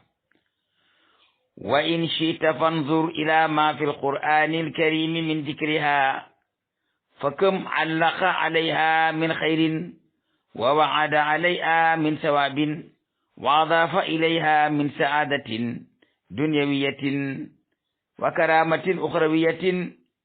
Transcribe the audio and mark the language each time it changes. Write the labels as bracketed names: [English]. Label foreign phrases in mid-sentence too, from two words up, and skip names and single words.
[Arabic] وإن شئت فانظر إلى ما في القرآن الكريم من ذكرها فكم علق عليها من خير ووعد عليها من ثواب وأضاف إليها من سعادة دنيوية وكرامة أخروية